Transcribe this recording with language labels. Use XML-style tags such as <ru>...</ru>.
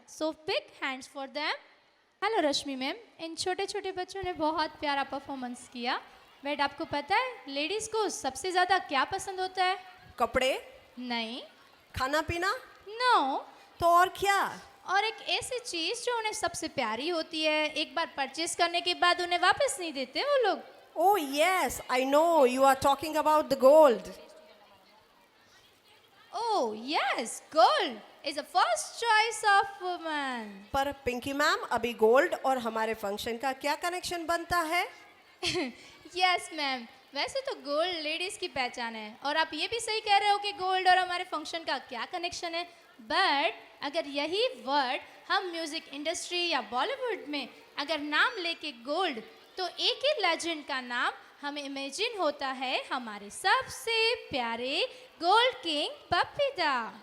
<en>So big hands for them.</en> <hi>Hello Rashmi ma'am, इन छोटे छोटे बच्चों ने बहुत प्यारा परफॉर्मेंस किया। बट आपको पता है लेडीज़ को सबसे ज़्यादा क्या पसंद होता है? कपड़े, नहीं, खाना पीना, नो, तो और क्या? और एक ऐसी चीज़ जो उन्हें सबसे प्यारी होती है, एक बार परचेज करने के बाद उन्हें वापस नहीं देते वो लोग।</hi> <en>Oh yes, I know you are talking about the gold. Oh yes, gold is the first choice of woman.</en> <hi>पर पिंकी मैम, अभी गोल्ड और हमारे फंक्शन का क्या कनेक्शन बनता है? यस मैम, वैसे तो गोल्ड लेडीज़ की पहचान है और आप ये भी सही कह रहे हो कि गोल्ड और हमारे फंक्शन का क्या कनेक्शन है। बट अगर यही वर्ड हम म्यूज़िक इंडस्ट्री या बॉलीवुड में अगर नाम लेके गोल्ड, तो एक ही लेजेंड का नाम हमें इमेजिन होता है, हमारे सबसे प्यारे गोल्ड किंग बप्पीदा।</hi>